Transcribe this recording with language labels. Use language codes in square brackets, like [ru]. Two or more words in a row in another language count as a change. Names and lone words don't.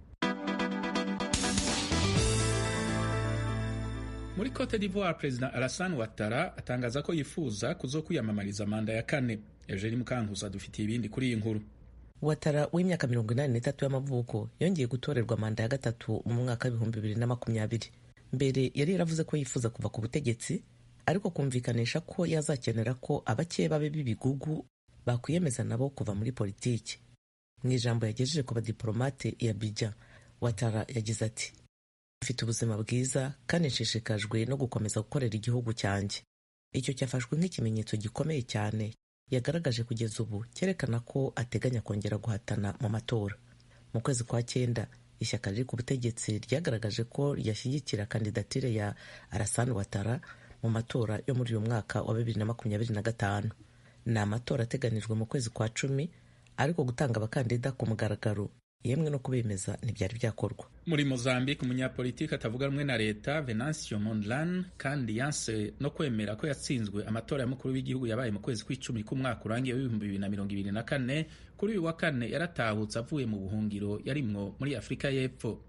[rw] Muri Cote d'Ivoire, Perezida Alassane Ouattara atangaza ko yifuza kuzokwiyamamariza manda ya kane. Eugenie Mukankusi adufitiye ibindi kuri iyi nkuru. Ouattara w'imyaka 83 y'amavuko yongeye gutorerwa manda ya gatatu mu mwaka w'2020. Mbere yari yaravuze ko yifuza kuva ku butegetsi, ariko kumvikanisha ko yazakenera ko abakeba be b'ibigugu bakwiyemeza nabo kuva muri politiki. Mu ijambo yagejeje ku badiplomate ya Abidjan, Ouattara yagize ati: "Mfite ubuzima bwiza kandi nshishikajwe no gukomeza gukorera igihugu cyanjye." Icyo cyafashwe nk'ikimenyetso gikomeye cyane yagaragaje kugeza ubu cyerekana ko ateganya kongera guhatana mu matora. Mu kwezi kwa 9 ishyaka riri ku butegetsi ryagaragaje ko ryashyigikira kandidatire ya Alassane Ouattara mu matora yo muri uyu mwaka wa 2025. Ni amatora ateganijwe mu kwezi kwa 10, ariko gutanga abakandida ku mugaragaro yemwe no kubemeza ntibyari byakorwa. Muri Mozambique, umunyapolitiki atavuga rumwe na leta Venancio Mondlane kandi yanse no kwemera ko yatsinzwe amatora y'umukuru w'igihugu yabaye mu kwezi kw'icumi k'umwaka urangiye w'2024 kuri uyu wa kane yaratahutse avuye mu buhungiro yarimwo muri Afrika y'Epfo.